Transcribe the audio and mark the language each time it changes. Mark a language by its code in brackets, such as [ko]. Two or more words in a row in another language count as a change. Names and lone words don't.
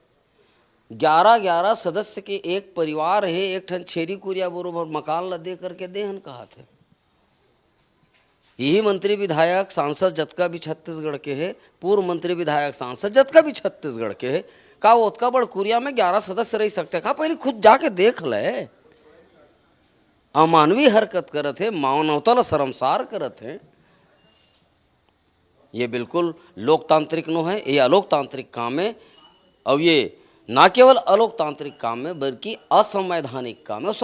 [hne] 11 सदस्य के एक परिवार है, एक ठन छेरी कुरिया बरोबर मकान ला दे करके देहन कहा थे। यही मंत्री विधायक सांसद जतका भी छत्तीसगढ़ के है, पूर्व मंत्री विधायक सांसद जतका भी छत्तीसगढ़ के है, का वो उतका बड़ कुरिया में 11 सदस्य रह सकते? का पहले खुद जाके देख ले। अमानवीय हरकत करत है, मानवता ला शर्मसार करत है। ये बिल्कुल लोकतांत्रिक नो है, ये अलोकतांत्रिक काम है। और ये ना केवल अलोकतांत्रिक काम है बल्कि असंवैधानिक काम है।